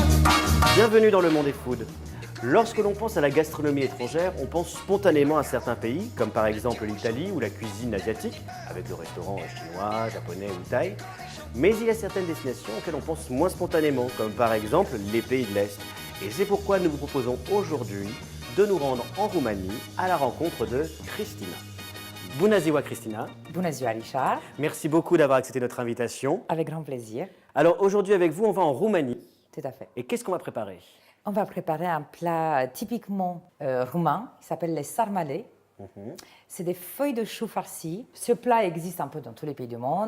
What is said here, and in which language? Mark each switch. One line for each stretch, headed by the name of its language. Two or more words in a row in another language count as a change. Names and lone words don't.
French: Bienvenue dans Le Monde des Food. Lorsque l'on pense à la gastronomie étrangère, on pense spontanément à certains pays, comme par exemple l'Italie ou la cuisine asiatique, avec le restaurant chinois, japonais ou thaï. Mais il y a certaines destinations auxquelles on pense moins spontanément, comme par exemple les pays de l'Est. Et c'est pourquoi nous vous proposons aujourd'hui de nous rendre en Roumanie à la rencontre de Cristina.
Romanian: Bună ziua, Cristina. Bună ziua, Richard.
French: Merci beaucoup d'avoir accepté notre invitation. Avec grand plaisir. Alors aujourd'hui avec vous, on va en Roumanie. Tout à fait. Et qu'est-ce qu'on va préparer? On va préparer un plat typiquement roumain qui s'appelle les sarmale. C'est des feuilles de chou farcies. Ce plat existe un peu dans tous les pays du monde.